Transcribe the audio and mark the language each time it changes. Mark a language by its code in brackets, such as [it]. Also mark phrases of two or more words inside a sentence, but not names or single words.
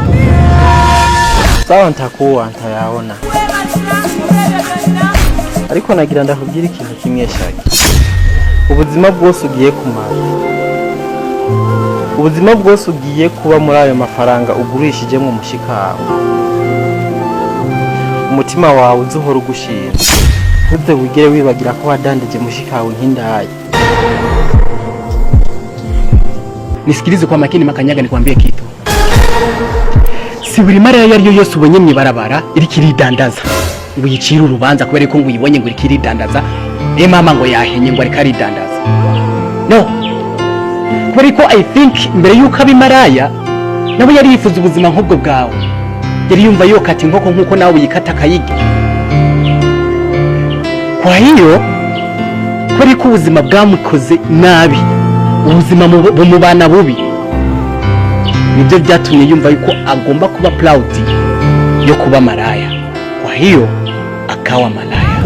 [rn] sawa ntayaona ariko nagira ndakubwira ikintu kimwe Shagi ubuzima bwose ugiye kumara ubuzima bwose ugiye kuba muri ayo mafaranga ugurishijemo umushikawe umutima wawe uzuhora ugushira uze wigere wibagira ko wadandije mushikawe nk'indayi [sw] nisikilize kwa makini makanyaga nikwambie kitu [rn] si buri mara yari yose ubonye mwibarabara iriko iridandaza ngo yicira urubanza kubera ko ngo uyibonye ngo iriko iridandaza mama ngo yahenye ngo ariko aridandaza no kubera ko [en] I think [rn] mbere yuko abimaraya nabo yari yifuza ubuzima nk'ubwo bwawe yari yumva yokata inkoko nk'uko nawe uyikata akayirya [sw] kwa hiyo [rn] kubera ko ubuzima bwamukoze nabi ubuzima bumubana bubi nibyo byatumye yumva yuko agomba kuba proud yo kuba maraya [sw] kwa hiyo akawa malaya